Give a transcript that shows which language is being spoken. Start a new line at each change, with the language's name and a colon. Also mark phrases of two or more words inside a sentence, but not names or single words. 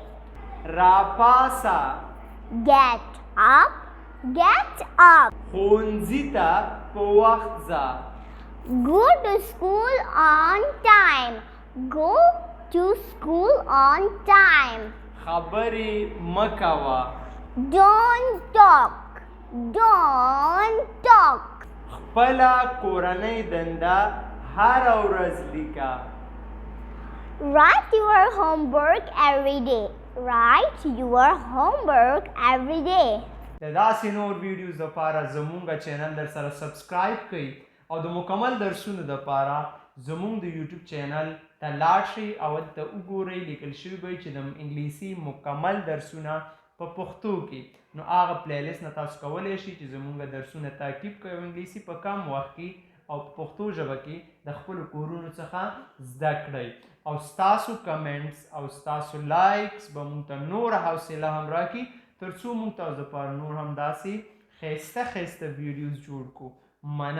Pashto: راپاسه.
English: Get up. Get up.
Pashto: ښوونځي ته په وخت ځه.
English: Go to school on time. Go to school on time.
Pashto: خبرې مه کوه.
English: Don't talk. Don't talk.
Pashto: خپله کورنۍ دنده هره ورځ لیکه.
English: Write your homework every day. Write your homework every day.
Pashto: د داسې نور ویډیوز لپاره زمونږ چینل در سره سبسکرایب کړئ او د مکمل درسونو لپاره زمونږ د یوټیوب چینل ته لاړ شئ او هلته وګورئ لیکل شوي به چې د انګلیسي مکمل درسونه په پښتو کې نو هغه پلیلیست نه تاسو کولی شئ چې زمونږ درسونه تعقیب کړئ او انګلیسي په کم وخت کې او په پښتو ژبه کې د خپلو کورونو څخه زده کړئ او ستاسو کمنټس او ستاسو لایکس به مونږ ته نوره حوصله هم راکړي تر څو مونږ تاسو دپاره نور هم داسې ښایسته ښایسته ویډیوز جوړ کړو.